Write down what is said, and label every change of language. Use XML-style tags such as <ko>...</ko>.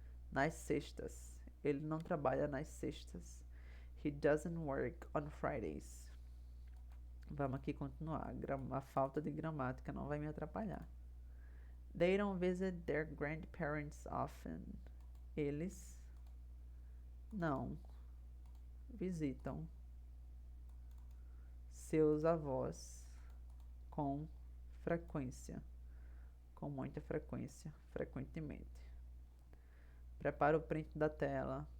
<pt>Nas sextas, ele não trabalha nas sextas.</pt> <en>He doesn't work on Fridays.</en> <pt>Vamos aqui continuar. A falta de gramática não vai me atrapalhar.</pt> <en>They don't visit their grandparents often.</en> <pt>Eles não visitam seus avós com frequência. Com muita frequência, frequentemente. Prepare o print da tela.</pt>